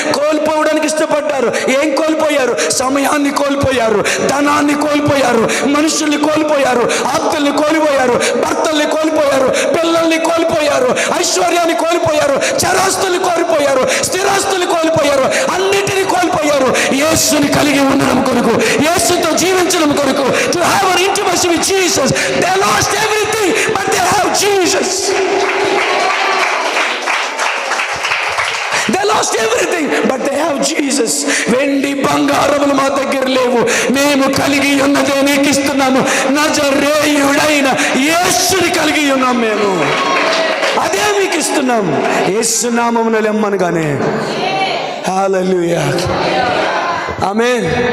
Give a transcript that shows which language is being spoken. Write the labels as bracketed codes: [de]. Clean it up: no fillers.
[te] కోల్పోవడానికి ఇష్టపడ్డారు. ఏం కోల్పోయారు? సమయాన్ని కోల్పోయారు, ధనాన్ని కోల్పోయారు, మనుషుల్ని కోల్పోయారు, ఆప్తుల్ని కోల్పోయారు, భర్తల్ని కోల్పోయారు, పిల్లల్ని కోల్పోయారు, ఐశ్వర్యాన్ని కోల్పోయారు, చరాస్తుల్ని కోల్పోయారు, స్థిరాస్తుల్ని కోల్పోయారు, అన్నిటినీ కోల్పోయారు. యేసుని కలిగి ఉండడం కొరకు, యేసుతో జీవించడం కొరకు, [en] to have an intimacy with Jesus. They lost everything but they have Jesus. They lost everything but they have Jesus. [te] వెండి బంగారములు మా దగ్గర లేవు, మేము కలిగి ఉన్నదే నీకు ఇస్తున్నాము. నజరేయుడైన యేసుని కలిగి ఉన్నాం మేము, అదే మీకు ఇస్తున్నాం. యేసు నామమున లెమ్మనగానే. హల్లెలూయా, ఆమేన్.